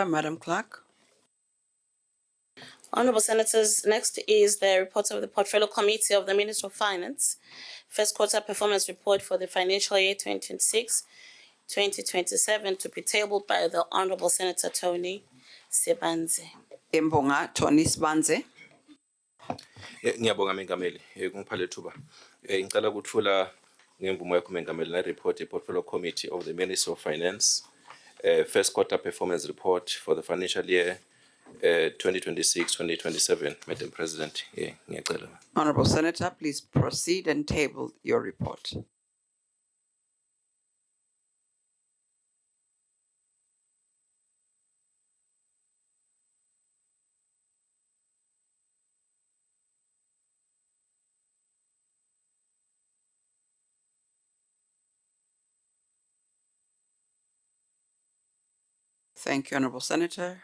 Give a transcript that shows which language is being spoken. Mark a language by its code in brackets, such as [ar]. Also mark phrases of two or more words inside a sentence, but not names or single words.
[en] Madam Clerk. Honorable Senators, next is the report of the Portfolio Committee of the Ministry of Finance first quarter performance report for the financial year 2026-2027 to be tabled by the Honorable Senator Tony Sebanze. [ss] Imbonga Tony Sebanze. Ngiyabonga Mengameli ngipha lethuba. Ngicela ukuthula ngemvumo yakho Mengameli na [en] report portfolio committee of the Ministry of Finance. First quarter performance report for the financial year 2026-2027, Madam President. [ss] Ngiyacela. [en] Honorable Senator, please proceed and table your report. Thank you, Honorable Senator.